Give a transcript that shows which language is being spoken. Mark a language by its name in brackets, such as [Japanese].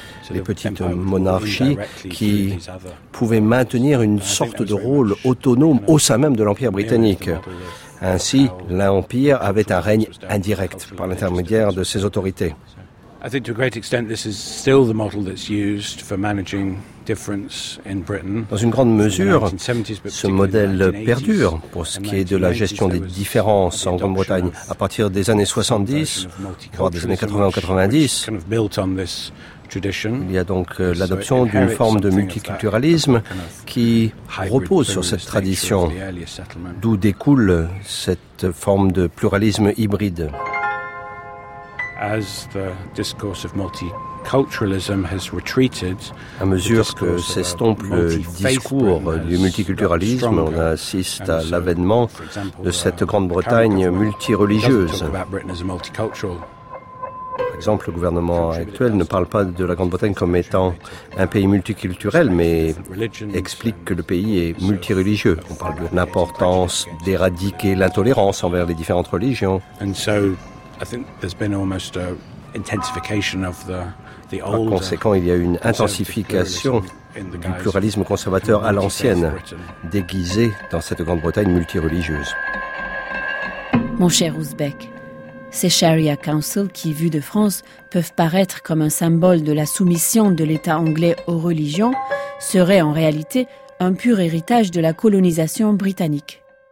[French] Les petites monarchies qui pouvaient maintenir une sorte de rôle autonome au sein même de l'Empire britannique. Ainsi, l'Empire avait un règne indirect par l'intermédiaire de ses autorités. [English] I think to a great extent this is still the model that's used for managing difference in Britain. [French] Dans une grande mesure, ce modèle perdure pour ce qui est de la gestion des différences en Grande-Bretagne à partir des années 70, voire des années 80-90. Il y a donc l'adoption d'une forme de multiculturalisme qui repose sur cette tradition, d'où découle cette forme de pluralisme hybride. [English] As the discourse of multiculturalism has retreated, [French] à mesure que s'estompe le discours du multiculturalisme, on assiste à l'avènement de cette Grande-Bretagne multireligieuse. Par exemple, le gouvernement actuel ne parle pas de la Grande-Bretagne comme étant un pays multiculturel, mais explique que le pays est multireligieux. On parle de l'importance d'éradiquer l'intolérance envers les différentes religions. [English] I think there's been almost a intensification of the old. [French] Par conséquent, il y a une intensification du pluralisme conservateur à l'ancienne, déguisé dans cette Grande-Bretagne multireligieuse. Mon cher Ouzbek, ces Sharia Council qui, vus de France, peuvent paraître comme un symbole de la soumission de l'État anglais aux religions, seraient en réalité un pur héritage de la colonisation britannique.